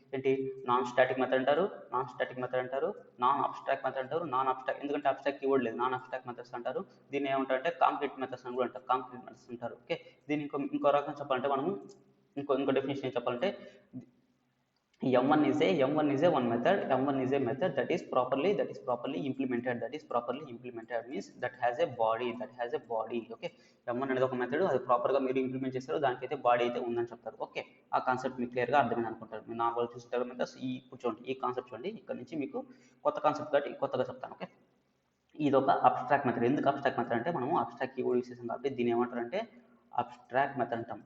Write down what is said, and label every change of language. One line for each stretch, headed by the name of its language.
Telugu: ఏంటి, non static method అంటారు, non abstract method అంటారు, నాన్ అబ్స్ట్రాక్ట్, ఎందుకంటే అబ్స్ట్రాక్ట్ కీవర్డ్ లేదు, నాన్ అబ్స్ట్రాక్ట్ మెథడ్స్ అంటారు. దీన్ని ఏమంటారంటే కాంక్రీట్ మెథడ్స్ అని కూడా అంటారు, కాంక్రీట్ మెథడ్స్ అంటారు. ఓకే, దీన్ని ఇంకో రకంగా చెప్పాలంటే మనము ఇంకో డెఫినేషన్ ఏం చెప్పాలంటే
English: M1 is a one method. M1 is a method that is properly implemented. Means that has a body.
Telugu: Okay, M1 అనేది ఒక మెథడ్, అది ప్రాపర్గా మీరు ఇంప్లిమెంట్ చేస్తారు, దానికైతే బాడీ అయితే ఉందని చెప్తారు. ఓకే, ఆ కాన్సెప్ట్ మీకు క్లియర్గా అర్థమైంది అనుకుంటారు. మీరు నార్మల్ చూసిన మెథడ్స్ ఇప్పుడు చూడండి, ఈ కాన్సెప్ట్ చూడండి. ఇక్కడ నుంచి మీకు కొత్త కాన్సెప్ట్ కాబట్టి కొత్తగా చెప్తాను. ఓకే, ఇది ఒక అబ్స్ట్రాక్ట్ మెథడ్. ఎందుకు అబ్స్ట్రాక్ట్ మెథడ్ అంటే మనము అబ్స్ట్రాక్ట్ కీవర్డ్ యూస్ చేసాం కాబట్టి దీన్ని ఏమంటారంటే అబ్స్ట్రాక్ట్ మెథడ్ అంటాం.